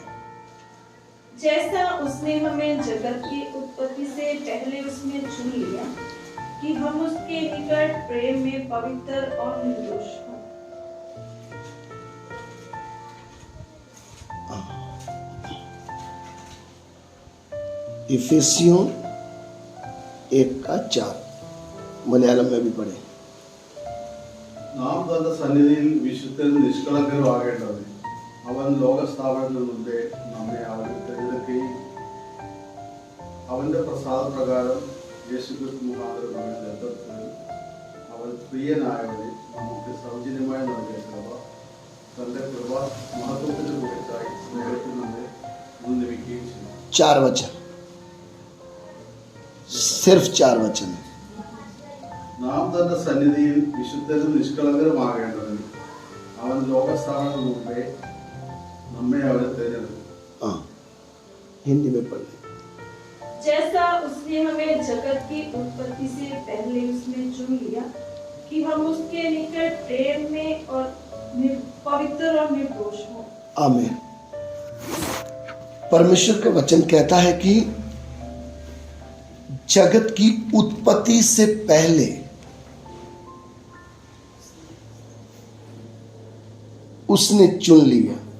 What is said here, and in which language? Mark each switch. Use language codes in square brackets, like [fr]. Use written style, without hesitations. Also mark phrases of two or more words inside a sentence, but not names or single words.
[hi] जैसा उसने हमें जगत की उत्पत्ति से पहले उसमें चुन लिया कि हम उसके निकट प्रेम में पवित्र और निर्दोष हों। इफिसियों 1:4 मलयालम में भी पढ़े। [ml] നാം തന്റെ സന്നിധിയിൽ വിശുദ്ധരും നിഷ്കളങ്കരും ആകേണ്ടത് അവൻ ലോകസ്ഥാപനത്തിന് മുമ്പേ നമ്മെ അവൻ തിരഞ്ഞെടുക്കുകയും അവന്റെ പ്രസാദപ്രകാരം യേശുക്രിസ്തു മുഖാന്തരം നമ്മെ ദത്തെടുക്കുകയും അവൻ പ്രിയനായവരെ നമുക്ക് സൗജന്യമായി നൽകിയ കൃപ തന്റെ കൃപ മഹത്വത്തിന് കുറിച്ചായി സ്നേഹത്തിൽ നമ്മെ മുൻനിർത്തുകയും ചെയ്തു। [hi] 4 वचन, सिर्फ 4 वचन है। [ml] നാം തന്റെ സന്നിധിയിൽ വിശുദ്ധരും നിഷ്കളങ്കരുമാകേണ്ടതിന് അവൻ ലോകസ്ഥാപനത്തിന് മുമ്പേ നമ്മെ അവനെ തിരഞ്ഞെടുത്തു। [hi] हिंदी में पढ़ ले। जैसा उसने हमें जगत की उत्पत्ति से पहले उसमें चुन लिया कि हम उसके निकट प्रेम में और पवित्र और निर्दोष हों। आमीन। परमेश्वर का वचन कहता है कि जगत की उत्पत्ति से पहले उसने चुन लिया।